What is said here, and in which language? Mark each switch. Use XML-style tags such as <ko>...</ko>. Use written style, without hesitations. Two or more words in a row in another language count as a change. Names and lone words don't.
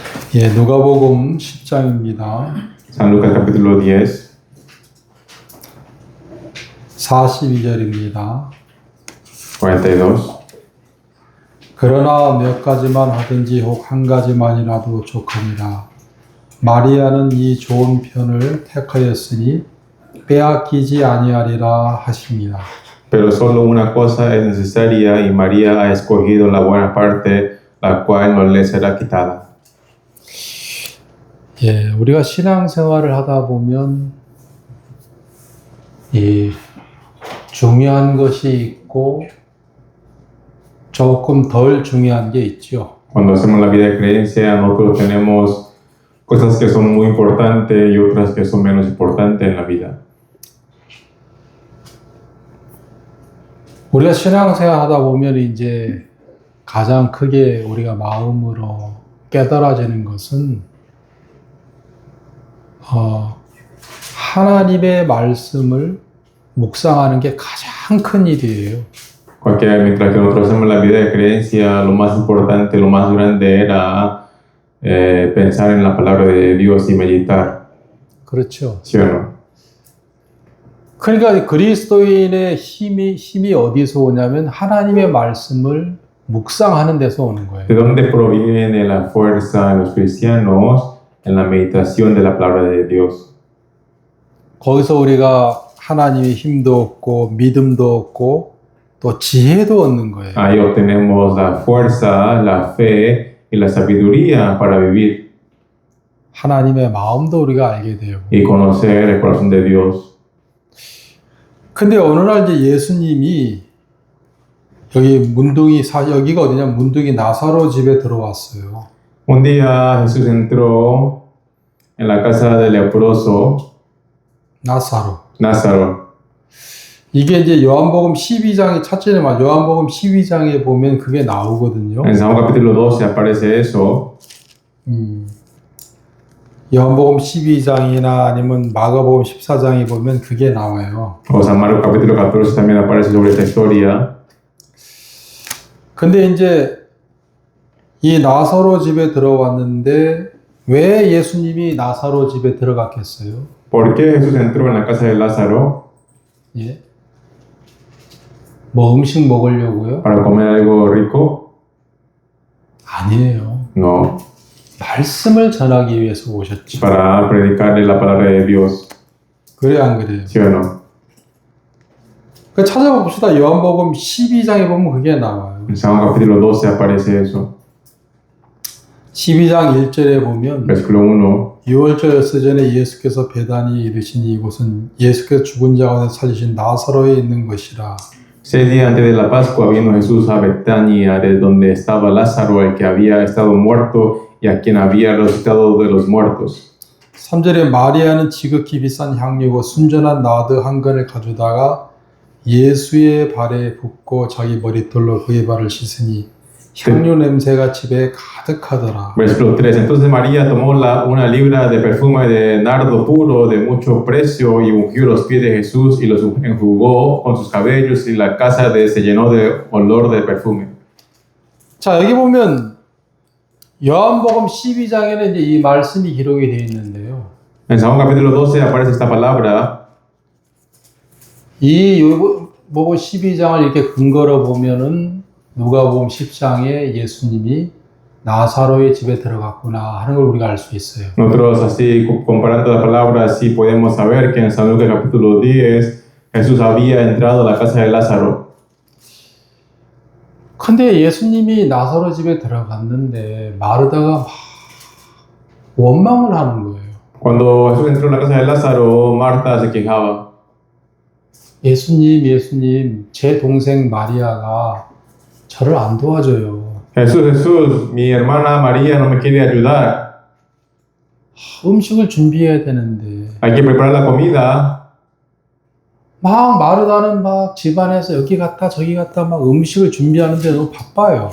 <ko>예, 누가복음 10장입니다.</ko> <es>San Lucas capítulo 10,</es> <ko>42절입니다.</ko> <es>42.</es> <ko>그러나 몇 가지만 하든지 혹 한 가지만이라도 족합니다. 마리아는 이 좋은 편을 택하였으니 빼앗기지 아니하리라 하십니다.</ko> <es>Pero solo una cosa es necesaria y María ha escogido la buena parte, la cual no le será quitada.</es> <ko>예, 우리가 신앙생활을 하다 보면 이 중요한 것이 있고 조금 덜 중요한 게 있죠.</ko> <es>Cuando hacemos la vida de creencia, nosotros tenemos cosas que son muy importantes y otras que son menos importantes en la vida.</es> <ko>우리가 신앙생활 하다 보면 이제 가장 크게 우리가 마음으로 깨달아지는 것은 하나님의 말씀을 묵상하는 게 가장 큰 일이에요.</ko> <es>Mientras que nosotros hacemos la vida de creencia, lo más importante, lo más grande era pensar en la palabra de Dios y meditar.</es> <ko>그렇죠.</ko> <es>¿Sí o no?</es> <ko>그러니까 그리스도인의 힘이 어디서 오냐면 하나님의 말씀을 묵상하는 데서 오는 거예요.</ko> <es>¿De dónde proviene la fuerza de los cristianos? En la meditación de la palabra de Dios.</es> <ko>거기서 우리가 하나님의 힘도 얻고 믿음도 얻고 또 지혜도 얻는 거예요.</ko> <es>Ahí obtenemos la fuerza, la fe y la sabiduría para vivir.</es> <ko>하나님의 마음도 우리가 알게 돼요.</ko> <es>Y conocer el corazón de Dios.</es> <ko>근데 어느 날 이제 예수님이 여기가 어디냐? 문둥이 나사로 집에 들어왔어요.</ko> <es>Un día Jesús entró en la casa del leproso Lázaro.</es> <ko>이게 이제 요한복음 12장에 첫째는 요한복음 12장에 보면 그게 나오거든요.</ko> <es>En San Juan capítulo 12 aparece eso.</es> <ko>요한복음 12장이나 아니면 마가복음 14장에 보면 그게 나와요.</ko> <es>O San Marcos capítulo 14 también aparece sobre esta historia.</es> <ko>근데 이제 이 나사로 집에 들어왔는데 왜 예수님이 나사로 집에 들어갔겠어요?</ko> <es>¿Por qué Jesús entró en la casa de Lázaro?</es> <ko>예? 뭐 음식 먹으려고요?</ko> <es>¿Para comer algo rico?</es> <ko>아니에요.</ko> <es>No.</es> <ko>말씀을 전하기 위해서 오셨죠.</ko> <es>Para predicarle la palabra de Dios.</es> <ko>그래요, 안 그래요?</ko> <es>¿Sí o no?</es> <ko>그 찾아봅시다. 요한복음 12장에 보면 그게 나와요.</ko> <es>En San Juan capítulo 12 aparece eso.</es> <ko>12장 1절에 보면</ko> <es>Versículo 1.</es> <ko>6월절 서전에 예수께서 베다니에 이르시니 이곳은 예수께서 죽은 자 가운데 살리신 나사로에 있는 것이라.</ko> <es>6 días antes de la Pascua vino Jesús a Betania, de donde estaba Lázaro, el que había estado muerto y a quien había resucitado de los muertos.</es> <ko>3절에 마리아는 지극히 비싼 향유고 순전한 나드 한 건을 가져다가 예수의 발에 붓고 자기 머리털로 그의 발을 씻으니 향유 냄새가 집에 가득하더라.</ko> <es>Versículo 3. Entonces María tomó una libra de perfume de nardo puro de mucho precio y ungió los pies de Jesús y los enjugó con sus cabellos y la casa se llenó de olor de perfume.</es> <ko>자, 여기 보면 요한복음 12장에는 이제 이 말씀이 기록이 되어 있는데요.</ko> <es>En San Juan capítulo 12 aparece esta palabra.</es> <ko>이 요한복음 12장을 이렇게 근거로 보면은 누가복음 10장에 예수님이 나사로의 집에 들어갔구나 하는 걸 우리가 알 수 있어요.</ko> <es>Nosotros así, comparando las palabras, sí podemos saber que en San Lucas capítulo 10 Jesús había entrado a la casa de Lázaro.</es> <ko>근데 예수님이 나사로 집에 들어갔는데 마르다가 막 원망을 하는 거예요.</ko> <es>Cuando Jesús entró en la casa de Lázaro, Marta se quejaba.</es> <ko>예수님, 제 동생 마리아가 저를 안 도와줘요.</ko> <es>Jesús, mi hermana María no me quiere ayudar.</es> <ko>음식을 준비해야 되는데.</ko> <es>Hay que preparar la comida.</es> <ko>막 마르다는 막 집안에서 여기 갔다 저기 갔다 막 음식을 준비하는데 너무 바빠요.</ko>